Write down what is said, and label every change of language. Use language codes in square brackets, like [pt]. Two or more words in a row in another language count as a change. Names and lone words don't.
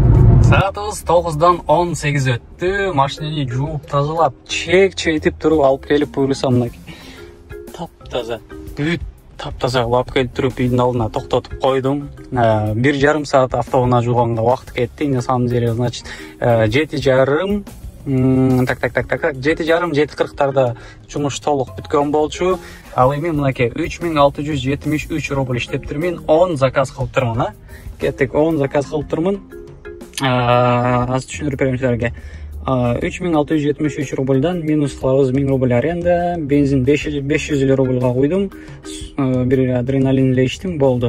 [ky] Саатыбыз 9-дан 18 өттү. Машинаны жууп тазалап, чек-четип туруп алып келип буйрусам мынакей. Таптаза. Бүт таптаза алып келип туруп үйдүн алдына токтотуп койдум. 1,5 саат автоунаа жууганга убакыт кетти. [ru] На самом деле, значит, 7,5 Так. [ky] 7:30-7:40 жумуш толук бүткөн болчу. Ал эми мынакей 3673 рубль иштептирмин. 10 заказ кылып турмун, а? Кеттик, 10 заказ кылып турмун. Аз түшүндүрүп берем силерге. 3673 рубльдан минус кылабыз 1000 рубль аренда, бензин 500 рубльга койдум, бир адреналин эле иштим, болду.